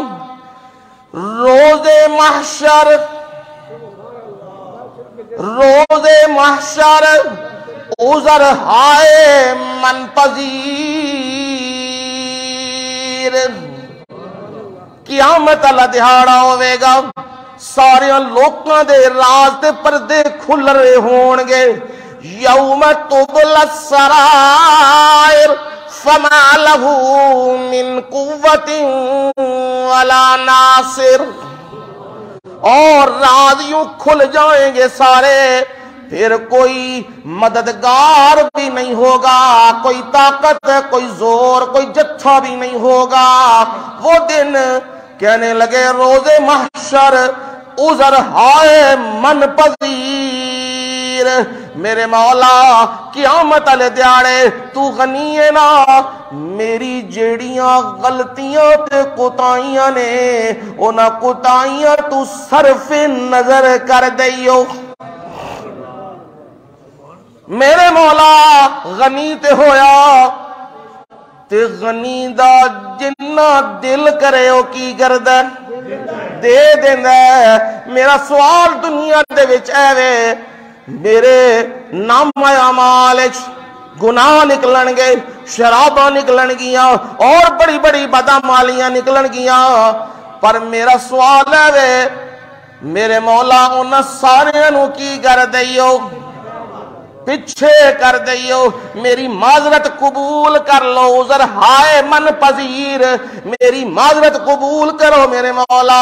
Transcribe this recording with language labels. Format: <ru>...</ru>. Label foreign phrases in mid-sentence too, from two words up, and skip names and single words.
<fa>روز محشر، روز محشر عذر ہائے من پذیر،</fa> <pa>قیامت اللہ دہاڑا ہوئے گا، سارے لوکاں دے راز تے پردے کھل رہے ہون گے،</pa> <ar>یوم تبل السرائر فما لہو من قوت ولا ناصر،</ar> <ur>اور راز یوں کھل جائیں گے سارے، پھر کوئی مددگار بھی نہیں ہوگا، کوئی طاقت، کوئی زور، کوئی جتھا بھی نہیں ہوگا۔</ur> <pa>وہ دن کہنے لگے</pa> <fa>روز محشر عذر ہائے من پذیر،</fa> <pa>فقیر، میرے مولا قیامت والے دیاڑے تو غنی ہے نا، میری جیڑیاں غلطیاں تے کوتاہیاں نے انہاں کوتاہیاں تو صرف نظر کر دئیو۔ میرے مولا غنی تے ہویا تے غنی دا جنہ دل کرے او کی کردہ دے دیندہ ہے۔ میرا سوال دنیا دے وچ اے وے، میرے نام اعمال گناہ نکلن گے، شراباں نکلن گیاں اور بڑی بڑی بدعمالیاں نکلن گیاں، پر میرا سوال ہے وے میرے مولا انہاں سارے نو کی کر دئیو، پچھے کر دئیو، میری معذرت قبول کر لو،</pa> <fa>عذر ہائے من پذیر،</fa> <pa>میری معذرت قبول کرو میرے مولا۔</pa>